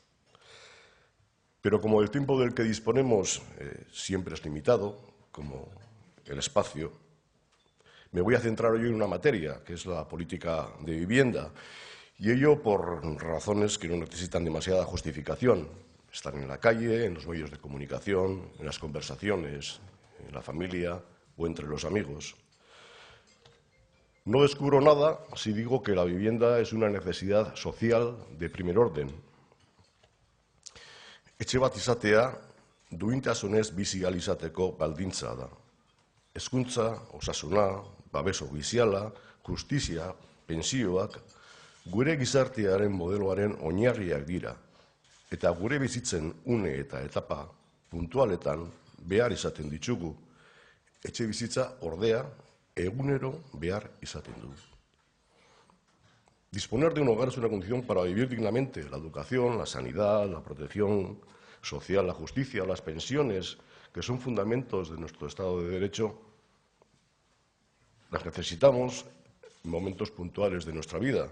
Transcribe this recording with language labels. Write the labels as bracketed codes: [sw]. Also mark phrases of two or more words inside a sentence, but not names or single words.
[es] Pero como el tiempo del que disponemos siempre es limitado, como el espacio, me voy a centrar hoy en una materia, que es la política de vivienda, y ello por razones que no necesitan demasiada justificación. Están en la calle, en los medios de comunicación, en las conversaciones, en la familia o entre los amigos. No descubro nada si digo que la vivienda es una necesidad social de primer orden. [eu] Etxe bat izatea duintasunez bizi ahal izateko baldintza da. Hezkuntza, osasuna, babes ofiziala, justizia, pentsioak gure gizartearen modeloaren oinarriak dira, eta gure bizitzen une eta etapa puntualetan behar izaten ditugu. Etxe bizitza ordea egunero behar izaten du. [es] Disponer de un hogar es una condición para vivir dignamente. La educación, la sanidad, la protección social, la justicia, las pensiones, que son fundamentos de nuestro Estado de Derecho, las necesitamos en momentos puntuales de nuestra vida.